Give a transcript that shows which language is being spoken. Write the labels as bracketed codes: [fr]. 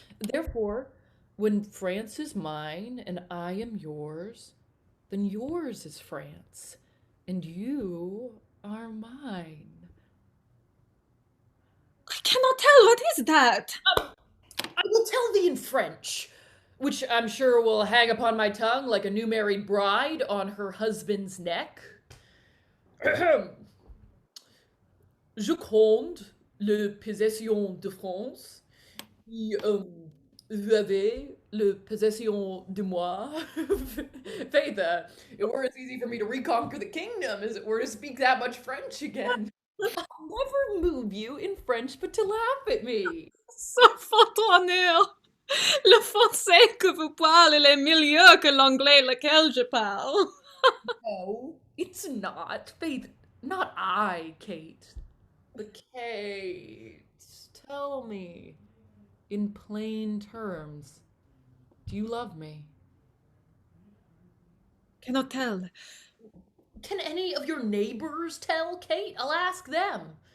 [en] Therefore, when France is mine and I am yours, then yours is France, and you are mine. I cannot tell. What is that? I will tell thee in French, which I'm sure will hang upon my tongue like a new married bride on her husband's neck. [fr] Je compte la possession de France. Vous avez la possession de moi. [en] Faith, it were as easy for me to reconquer the kingdom as it were to speak that much French again. I'll never move you in French but to laugh at me. [fr] Sans votre honneur, le français que vous parlez est mieux que l'anglais lequel je parle. [en] No, it's not. Faith, not I, Kate. But Kate, tell me, in plain terms, do you love me? Cannot tell. Can any of your neighbors tell, Kate? I'll ask them.